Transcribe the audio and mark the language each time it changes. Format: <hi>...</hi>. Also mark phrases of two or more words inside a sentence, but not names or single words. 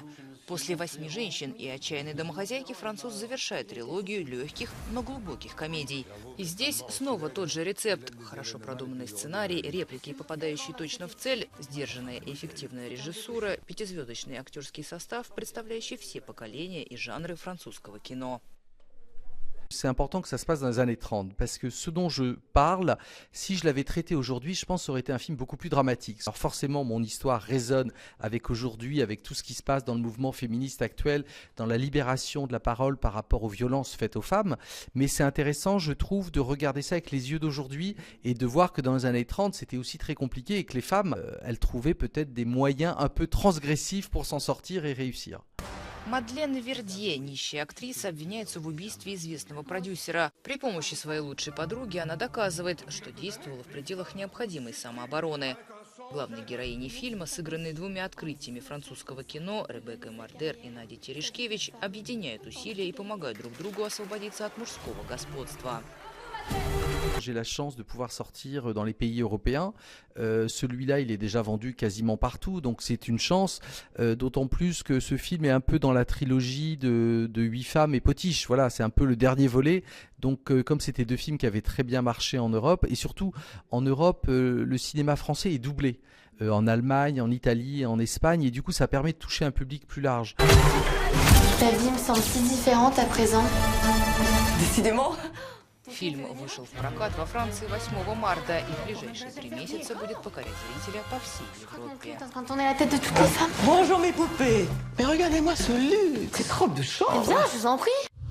<ru>После «8 женщин» и «Отчаянной домохозяйки» француз завершает трилогию легких, но глубоких комедий. И здесь снова тот же рецепт. Хорошо продуманный сценарий, реплики, попадающие точно в цель, сдержанная и эффективная режиссура, пятизвездочный актерский состав, представляющий все поколения и жанры французского кино.</ru> <fr>C'est important que ça se passe dans les années 30, parce que ce dont je parle, si je l'avais traité aujourd'hui, je pense que ça aurait été un film beaucoup plus dramatique. Alors forcément, mon histoire résonne avec aujourd'hui, avec tout ce qui se passe dans le mouvement féministe actuel, dans la libération de la parole par rapport aux violences faites aux femmes. Mais c'est intéressant, je trouve, de regarder ça avec les yeux d'aujourd'hui et de voir que dans les années 30, c'était aussi très compliqué et que les femmes, elles trouvaient peut-être des moyens un peu transgressifs pour s'en sortir et réussir.</fr> <ru>Мадлен Вердье, нищая актриса, обвиняется в убийстве известного продюсера. При помощи своей лучшей подруги она доказывает, что действовала в пределах необходимой самообороны. Главные героини фильма, сыгранные двумя открытиями французского кино, Ребеккой Мардер и Надей Терешкевич, объединяют усилия и помогают друг другу освободиться от мужского господства.</ru> <fr>J'ai la chance de pouvoir sortir dans les pays européens. Celui-là, il est déjà vendu quasiment partout, donc c'est une chance. D'autant plus que ce film est un peu dans la trilogie de 8 femmes et Potiche. Voilà, c'est un peu le dernier volet. Donc comme c'était deux films qui avaient très bien marché en Europe, et surtout en Europe, le cinéma français est doublé. En Allemagne, en Italie, en Espagne, et du coup ça permet de toucher un public plus large. Ta vie me semble si différente à présent. Décidément.</fr> <ru>Фильм вышел в прокат во Франции 8 марта и в ближайшие 3 месяца будет покорять зрителя по всей Европе.</ru> <fr>T'es en train de tourner la tête de toutes les femmes. Bonjour mes poupées. Mais regardez-moi ce luxe. C'est trop de chance. Eh bien, je vous en prie.</fr>